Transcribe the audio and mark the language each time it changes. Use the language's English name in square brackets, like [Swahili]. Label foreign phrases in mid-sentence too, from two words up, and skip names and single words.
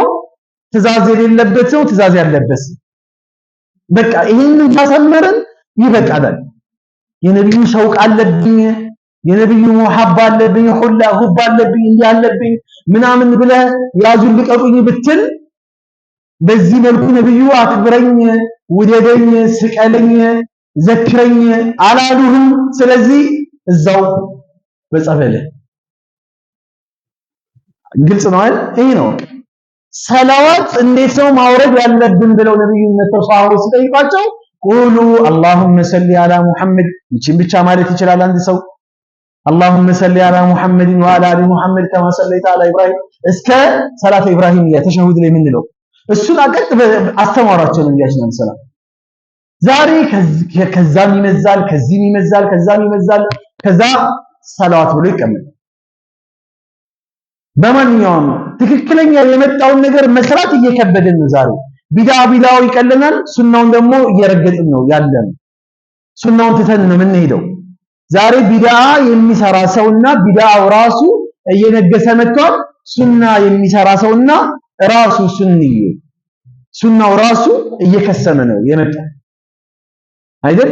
[Amharic] ትእዛዝ የሌለበት ሰው ትእዛዝ ያለበት በቃ ይሄንን ካሰመረን ይበቃናል። የነብዩ ሸውቅ አለብኝ የነብዩ ሙሐባ አለብኝ ሁላ ሁባ አለብኝ እንዲያለብኝ ምናምን ብለህ ያዙን ልቀቁኝ ብትል በዚህ መልኩ ነብዩ አክብረኝ ውደደኝ ስቀለኝ ዘክረኝ አላሉህም። ስለዚህ እዛው በጸበለ ግልጽ ነው አይደል? ይሄ ነው ሰላዋት እንዴት ነው ማውረድ ያለብን ብለው ነብዩ ተሷው ሲጠይቋቸው ቁሉ [Arabic] اللهم صل على محمد [Amharic] ይችን ብቻ ማለት ይችላል አንድ ሰው [Arabic] اللهم صل على محمد وعلى ال محمد كما صليت على ابراهيم [Amharic] እስከ ሰላተ ኢብራሂም የተሸሁድ ላይ ምንለው እሱን አቀጥ አስተማራቸው ነብያችን ሰላም። ዛሬ ከዛም ይመዛል ከዚህም ይመዛል ከዛም ይመዛል ከዛ ሰላዋት ብሎ ይቀመጣል። በማንኛውም ትክክለኛ የመጣውን ነገር መስራት እየከበደን ነው። ዛሬ ቢዳው ይቀለናል፣ ሱናውን ደግሞ እየረገጥን ነው ያለን። ሱናውን ትተን ነው የምንሄደው። ዛሬ ቢዳ የሚሰራ ሰውና ቢዳው ራሱ እየነገሰ መጥቷል። ሱና የሚሰራ ሰውና ራሱ ሱናው ራሱ እየከሰመ ነው የመጣው አይደል?